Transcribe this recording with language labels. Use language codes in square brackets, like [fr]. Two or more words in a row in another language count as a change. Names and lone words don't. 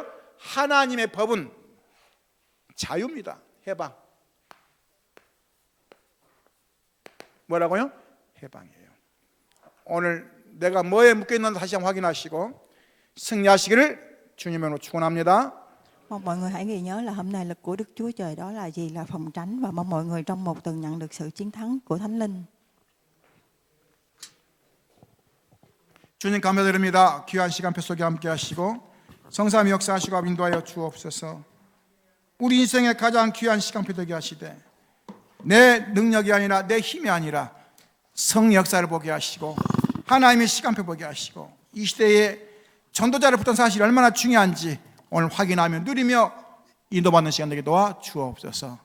[ko] 하나님의 법은 자유입니다. 해방. 뭐라고요? 해방이에요. 오늘 내가 뭐에 묶여있는지 다시 한번 확인하시고 승리하시기를 주님으로 축원합니다. [vi] Mong mọi người hãy ghi nhớ là hôm nay lực của Đức Chúa Trời đó là gì? Là phòng tránh, và mong mọi người trong một tuần nhận được sự chiến thắng của Thánh Linh. [ko] 주님 감사드립니다. 귀한 시간표 속에 함께 하시고 성삼위 역사하시고 인도하여 주옵소서. 우리 인생의 가장 귀한 시간표 되게 하시되 내 능력이 아니라 내 힘이 아니라 성 역사를 보게 하시고 하나님의 시간표 보게 하시고 이 시대에 전도자를 붙든 사실이 얼마나 중요한지 오늘 확인하며 누리며 인도받는 시간 되게 도와 주옵소서.